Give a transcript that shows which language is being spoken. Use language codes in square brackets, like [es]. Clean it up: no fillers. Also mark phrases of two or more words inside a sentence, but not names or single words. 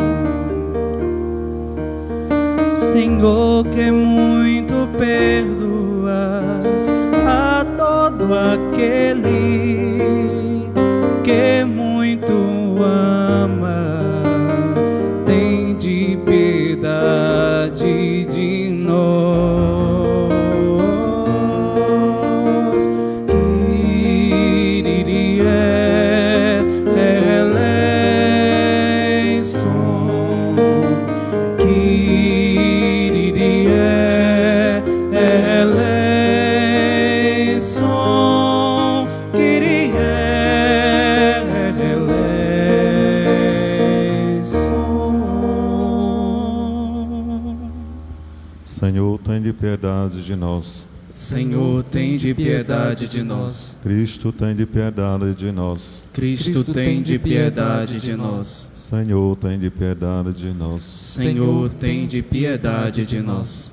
[pt] Senhor, que muito perdoas a todo aquele que muito ama, tende piedade de nós. [el] Kyrie eleison, Kyrie eleison, Kyrie eleison. [pt] Senhor, tende piedade de nós. Senhor, tende piedade de nós. Cristo, tende piedade de nós. Cristo, tende piedade de nós. Senhor, tende piedade de nós. Senhor, tende piedade de nós.